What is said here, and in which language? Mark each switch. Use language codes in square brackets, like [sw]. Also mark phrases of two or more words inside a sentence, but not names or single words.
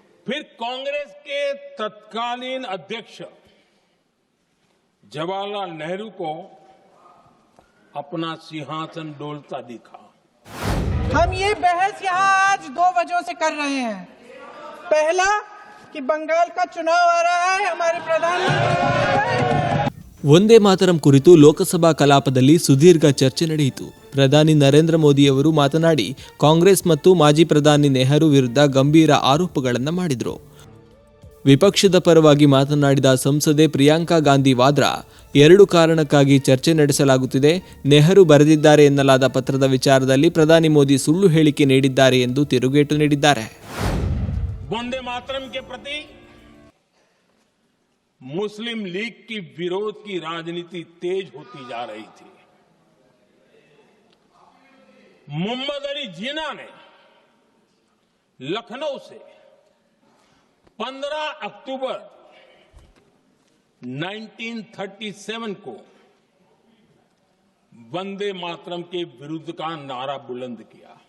[hi] फिर कांग्रेस के तत्कालीन अध्यक्ष जवाहरलाल नेहरू को अपना सिंहासन डोलता दिखा। हम ये बहस यहाँ आज 2 वजहों से कर रहे हैं। पहला कि बंगाल का चुनाव आ रहा है, हमारे प्रधानमंत्री [kn] ವಂದೇ ಮಾತರಂ ಕುರಿತು ಲೋಕಸಭಾ ಕಲಾಪದಲ್ಲಿ ಸುದೀರ್ಘ ಚರ್ಚೆ ನಡೆಯಿತು. ಪ್ರಧಾನಿ ನರೇಂದ್ರ ಮೋದಿಯವರು ಮಾತನಾಡಿ ಕಾಂಗ್ರೆಸ್ ಮತ್ತು ಮಾಜಿ ಪ್ರಧಾನಿ ನೆಹರು ವಿರುದ್ಧ ಗಂಭೀರ ಆರೋಪಗಳನ್ನು ಮಾಡಿದರು. ವಿಪಕ್ಷದ ಪರವಾಗಿ ಮಾತನಾಡಿದ ಸಂಸದೆ ಪ್ರಿಯಾಂಕಾ ಗಾಂಧಿ ವಾದ್ರಾ, 2 ಕಾರಣಕ್ಕಾಗಿ ಚರ್ಚೆ ನಡೆಸಲಾಗುತ್ತಿದೆ. ನೆಹರು ಬರೆದಿದ್ದಾರೆ ಎನ್ನಲಾದ ಪತ್ರದ ವಿಚಾರದಲ್ಲಿ ಪ್ರಧಾನಿ ಮೋದಿ ಸುಳ್ಳು ಹೇಳಿಕೆ ನೀಡಿದ್ದಾರೆ ಎಂದು ತಿರುಗೇಟು ನೀಡಿದ್ದಾರೆ. [hi] वंदे मातरम के प्रति मुस्लिम लीग की विरोध की राजनीति तेज होती जा रही थी। मोहम्मद अली जिन्ना ने लखनऊ से 15 अक्टूबर 1937 को वंदे मातरम के विरुद्ध का नारा बुलंद किया।